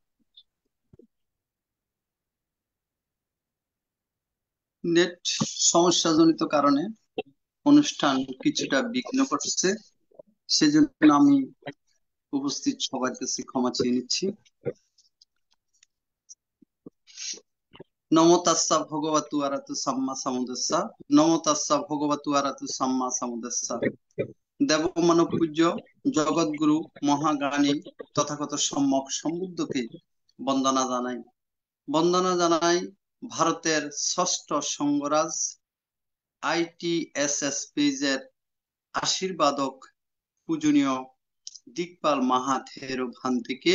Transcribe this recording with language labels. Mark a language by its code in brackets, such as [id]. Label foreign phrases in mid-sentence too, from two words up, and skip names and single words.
[bn] নেট সমস্যাজনিত কারণে অনুষ্ঠান কিছুটা বিঘ্ন ঘটছে, সেজন্য আমি উপস্থিত সবার কাছে ক্ষমা চেয়ে নিচ্ছি। [pi] নমো তাস্সা ভগবতু আরাতু সাম্মা সাম্বুদ্দাস্সা। নমো তাস্সা ভগবতু আরাতু সাম্মা সাম্বুদ্দাস্সা। [bn] দেবমানব পূজ্য জগৎগুরু মহাজ্ঞানী তথাগত সম্যক সম্বুদ্ধকে বন্দনা জানাই। বন্দনা জানাই ভারতের ষষ্ঠ সঙ্গরাজ ITSS পেজের আশীর্বাদক পূজনীয় দিকপাল মাহাথেরো ভান্তিকে।